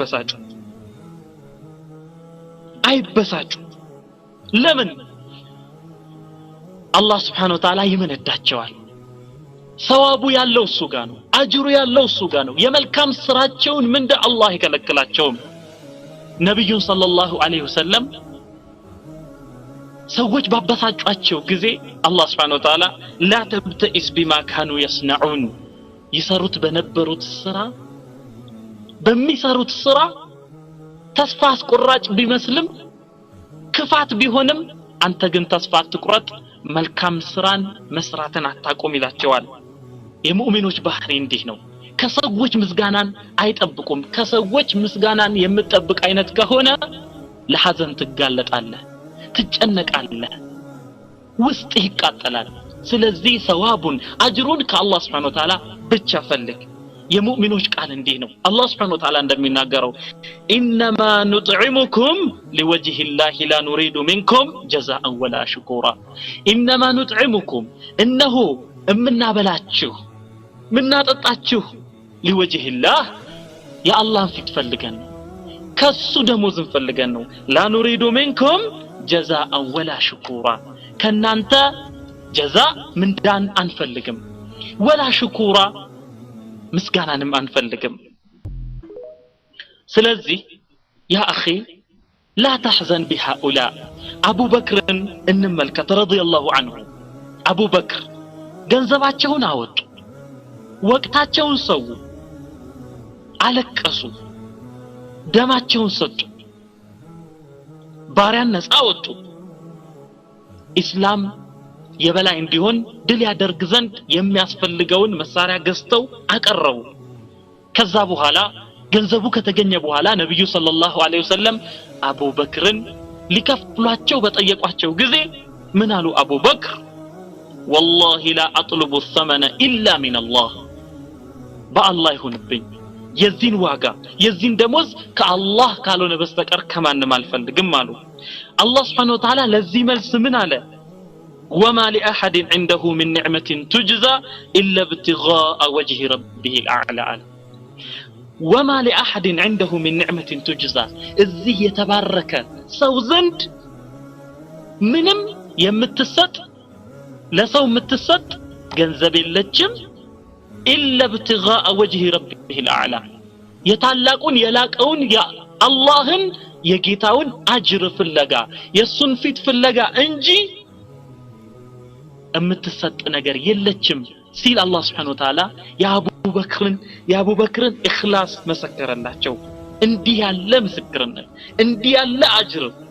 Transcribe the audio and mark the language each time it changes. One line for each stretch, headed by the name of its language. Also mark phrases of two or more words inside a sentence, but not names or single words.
Amharic: አይበሳጩ ለምን አላህ
Arabic: سبحانه وتعالى
Amharic: ይመነዳቸዋል ሰዋቡ ያለው እሱ ጋር ነው አጅሩ ያለው እሱ ጋር ነው የመልካም ስራቸውን ምንደ አላህ ይከለክላቸው ነብዩ
Arabic: صلى الله عليه وسلم
Amharic: ሰዎች ባበሳጯቸው ጊዜ አላህ
Arabic: سبحانه وتعالى لا تبتئس بما كانوا يصنعون
Amharic: ይሰሩት በነበሩት ስራ በሚሰሩት ስራ ተስፋ አስቆራጭ ቢመስልም ክፋት ቢሆንም አንተ ግን ተስፋ አትቁረጥ መልካም ስራን መስራትን አታቆም ይላቸዋል የሙእሚኖች ባህሪ እንዲህ ነው ከሰዎች ምስጋናን አይጠብቁም ከሰዎች ምስጋናን የምትጠብቅ አይነት ከሆነ ለሐዘን ትጋለጣለህ ትጨነቃለህ ውስጥ ይቃጠላል ስለዚህ ሰዋቡን አጅሩን ከአላህ
Arabic: سبحانه وتعالى
Amharic: ብቻ ፈልግ የሙእሚኖች ቃል እንዲህ ነው አላህ
Arabic: سبحانه وتعالى
Amharic: እንደሚናገረው
Arabic: إنما نطعمكم لوجه الله لا نريد منكم جزاء ولا شكورا إنما نطعمكم
Amharic: እነሆ እምናበላችሁ ምናጠጣችሁ
Arabic: لوجه الله يا الله
Amharic: ፊት ፈልገን ከሱ ደሞዝን ፈልገን ነው
Arabic: لا نريد منكم جزاء ولا شكورا
Amharic: ከናንተ جزاء ምንዳን አንፈልግም
Arabic: ولا شكورا
Amharic: ምስጋናንም አንፈልግም ስለዚህ
Arabic: يا اخي لا تحزن بهؤلاء
Amharic: ابو بكر እንመልከት
Arabic: رضي الله عنه
Amharic: ابو بكر ገንዘባቸውን አወጡ ወቅታቸውን ሰው አለቀሱ ደማቸውን ሰጡ ባሪያን ነፃ ወጡ ኢስላም የበላይ እንዲሆን ድል ያደርግ ዘንድ የሚያስፈልገውን መሳሪያ ገዝተው አቀረቡ ከዛ በኋላ ገንዘቡ ከተገኘ በኋላ ነብዩ
Arabic: صلى الله عليه وسلم
Amharic: አቡበክርን ሊከፍሏቸው በጠየቋቸው ጊዜ ምን አሉ አቡበክር
Arabic: والله لا اطلب الثمن الا من الله بالله
Amharic: ይሁንብኝ የዚህን ዋጋ የዚህን ደሞዝ ከአላህ ካልሆነ በስተቀር ከማንም አልፈልግም አሉ አላህ
Arabic: سبحانه وتعالى
Amharic: ለዚህ መልስ ምን አለ
Arabic: وما لاحد عنده من نعمه تجزى الا ابتغاء وجه ربه الاعلى وما لأحد عنده من نعمة تجزى
Amharic: እዚህ የተባረከ ሰው ዘንድ ምንም የምትሰጥ ለሰው የምትሰጥ ገንዘብ የለችም
Arabic: إلا ابتغاء وجه ربه الأعلى
Amharic: የታላቁን የላቀውን የአላህን የጌታውን አጅር ፍለጋ የሱን ፊት ፍለጋ እንጂ የምትሰጥ ነገር የለችም ሲል አላህ
Arabic: سبحانه وتعالى
Amharic: የአቡ በክርን ኢኽላስ መሰከረላቸው እንዲህ ያለ ምስክርነት እንዲህ ያለ አጅር